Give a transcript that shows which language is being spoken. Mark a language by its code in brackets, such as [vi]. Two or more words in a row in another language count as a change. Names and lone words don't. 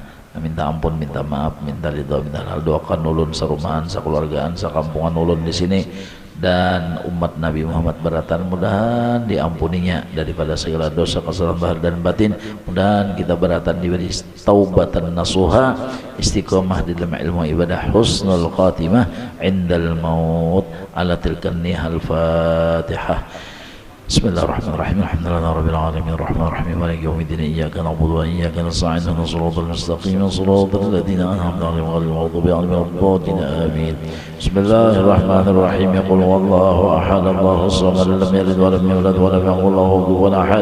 [bjn] Minta ampun, minta maaf, minta ridho, minta halal, doakan ulun serumahan, sekeluargaan, sekampungan ulun di sini dan umat Nabi Muhammad beratan, mudahan diampuninya daripada segala dosa kesalahan zahir dan batin. Mudahan kita beratan diberi [ar] توبة نصوحا, [bjn] istiqomah di dalam ilmu ibadah, [ar] حسن الخاتمة عند الموت. Ala tilkan nihal Fatihah. بسم الله الرحمن الرحيم. الحمد لله رب العالمين الرحمن الرحيم مالك يوم الدين إياك نعبد وإياك نستعين اهدنا الصراط المستقيم صراط الذين أنعمت عليهم غير المغضوب عليهم ولا الضالين آمين. بسم الله الرحمن الرحيم. قل هو الله أحد الله الصمد لم يلد ولم يولد ولم يكن له كفوا أحد.